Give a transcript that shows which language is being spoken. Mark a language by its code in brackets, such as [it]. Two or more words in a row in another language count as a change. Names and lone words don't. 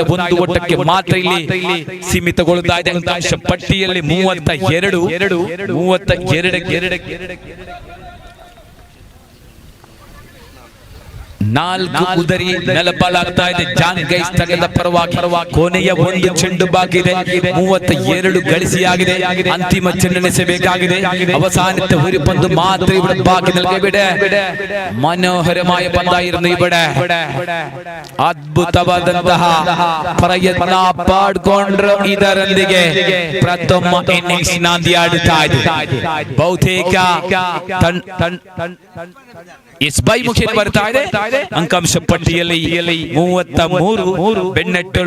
[kn] ಒಂದು ಓಟಕ್ಕೆ ಮಾತ್ರ ಇಲ್ಲಿ ಸೀಮಿತಗೊಳ್ಳುತ್ತಾ ಇದೆ. ಅಂಕಾಂಶ ಪಟ್ಟಿಯಲ್ಲಿ 32 4 ಉದರಿ ನೆಲಪಾಲಾಗ್ತಾ ಇದೆ. ಜಾನ್ ಗೈಸ್ ತಂಡದ ಪರವಾಗಿ ಕೊನೆಯ 1 ಚೆಂಡು ಬಾಕಿ ಇದೆ. 32 ಗಳಿಸಿಯಾಗಿದೆ. ಅಂತಿಮ ಚೆಂಡು ಎಸೆಯಬೇಕಾಗಿದೆ. [ml] അവസാനത്തെ ഒരു പന്ത് മാത്രം ഇവിടെ ബാക്കി നൽകിവിടെ മനോഹരമായ പന്തായിരുന്നു ഇവിടെ. [kn] അദ്ഭുതവാದಂತಹ ಪ್ರಯತ್ನ ಪಡ್ಕೊಂಡ್ರು. ಇದರೊಂದಿಗೆ ಪ್ರಥಮ ಇನ್ನಿಂಗ್ಸ್ ನಾಂದಿಯಾಡುತ್ತಾ ಇದೆ. ಬಹುತೇಕ ಎಸ್ ಬೈ ಮುಖೇನ ಬರ್ತಾ ಇದೆ. ಅಂಕಾಂಶ ಪಟ್ಟಿಯಲ್ಲಿ 33 ಬೆನ್ನಟ್ಟಳು.